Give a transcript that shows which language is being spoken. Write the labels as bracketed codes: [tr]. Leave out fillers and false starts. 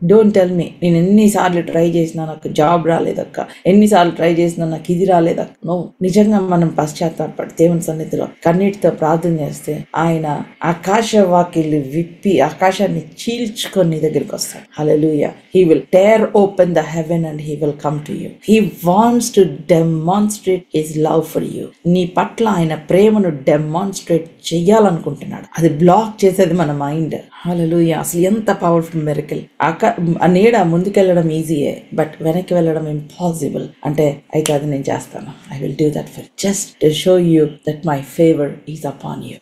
[en] don't tell me [te] నేను ఎన్నిసార్లు try చేసినా నాకు జాబ్ రాలేదక్క, ఎన్నిసార్లు ట్రై చేసినా నాకు ఇది రాలేదక్క. నో, నిజంగా మనం పశ్చాత్తాపడి దేవుని సన్నిధిలో కన్నీటితో ప్రార్థన చేస్తే ఆయన ఆకాశ వాకిళ్ళు విప్పి ఆకాశాన్ని చీల్చుకొని నీ దగ్గరికి వస్తాడు. హల్లెలూయా. [en] He will tear open the heaven and he will come to you. He wants to demonstrate his love for you. [te] నీ పట్ల ఆయన ప్రేమను డెమాన్స్ట్రేట్ చెయ్యాలనుకుంటున్నాడు. అది బ్లాక్ చేసేది మన మైండ్. హల్లెలూయా. అసలు ఎంత పవర్ఫుల్ మిరకిల్. ఆ నీడ ముందుకెళ్ళడం ఈజీయే, బట్ వెనక్కి వెళ్ళడం ఇంపాసిబుల్. అంటే అయితే అది నేను చేస్తాను. [en] I will do that for just to show you that my favour is upon you.